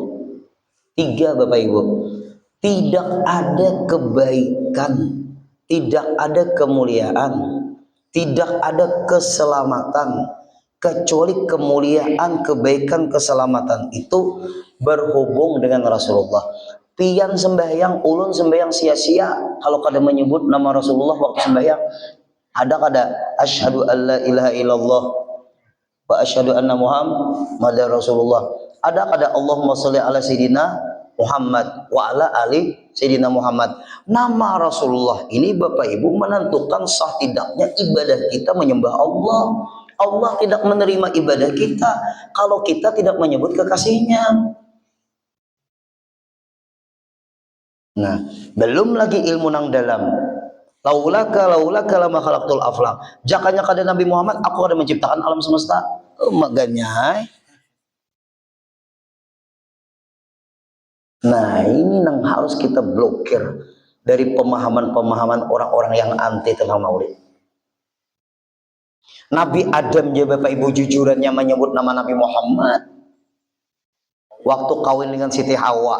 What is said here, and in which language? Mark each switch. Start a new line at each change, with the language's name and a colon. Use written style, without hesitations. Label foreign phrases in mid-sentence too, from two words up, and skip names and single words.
Indonesian: 3 Bapak Ibu, tidak ada kebaikan, tidak ada kemuliaan, tidak ada keselamatan kecuali kemuliaan, kebaikan, keselamatan itu berhubung dengan Rasulullah.
Banjar: Pian sembahyang, ulun sembahyang sia-sia kalau kada menyebut nama Rasulullah waktu sembahyang. Ada kada
Arabic: أشهد أن لا إله إلا الله وأشهد أن محمدا رسول الله. Ada اللهم صل على سيدنا محمد وعلى آل سيدنا محمد.
Indonesian: Nama Rasulullah ini Bapak Ibu menentukan sah tidaknya ibadah kita menyembah Allah. Allah tidak menerima ibadah kita kalau kita tidak menyebut kekasihnya.
Banjar: Nah, belum lagi ilmu nang dalam.
Arabic: لولاك لما خلقت الأفلاك.
Banjar: Jakanya kada Nabi Muhammad,
Indonesian: aku ada menciptakan alam semesta. Maganya. Nah, ini yang harus kita blokir dari pemahaman-pemahaman orang-orang yang anti tentang maulid. Nabi Adam ya Bapak Ibu jujurannya menyebut nama Nabi Muhammad waktu kawin dengan Siti Hawa.